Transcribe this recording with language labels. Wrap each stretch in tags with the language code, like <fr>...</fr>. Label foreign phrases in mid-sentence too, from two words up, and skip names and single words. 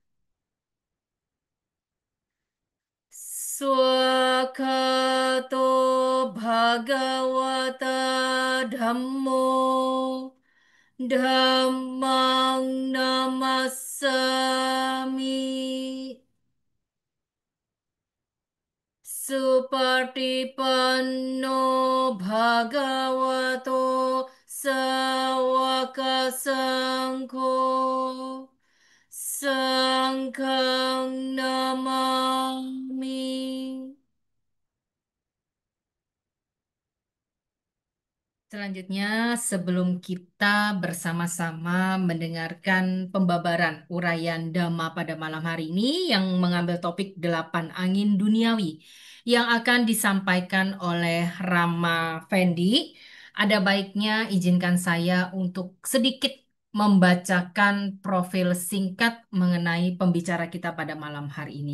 <pi>Swakato Bhagavata Dhammo Dhammang Namassami Supatipanno Bhagavato Sawaka Sangho Sangkhang Namami.</pi> <id>Selanjutnya, sebelum kita bersama-sama mendengarkan pembabaran uraian Dhamma pada malam hari ini yang mengambil topik 8 Angin Duniawi yang akan disampaikan oleh Rama Fendi, ada baiknya izinkan saya untuk sedikit membacakan profil singkat mengenai pembicara kita pada malam hari ini.</id>